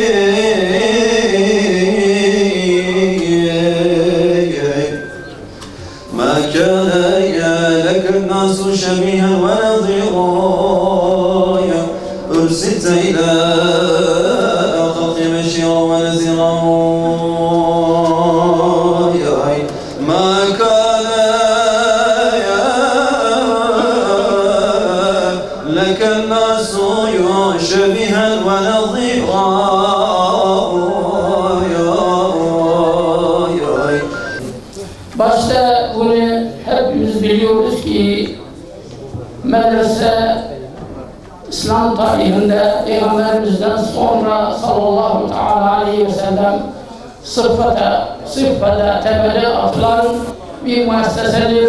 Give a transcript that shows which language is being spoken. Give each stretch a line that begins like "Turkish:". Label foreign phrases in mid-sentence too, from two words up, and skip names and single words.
Arabic: ما كان لك الناس شبيها ونظيرا أرسلت إلى خلق بشيرا ونذيرا ما كان لك الناس شبيها ونظيرا
Turkish: Başta bunu hepimiz biliyoruz ki medrese İslam tarihinde Peygamberimizden sonra
Arabic: صلى الله عليه وسلم
Turkish: sıfata temeli atılan bir müessesedir.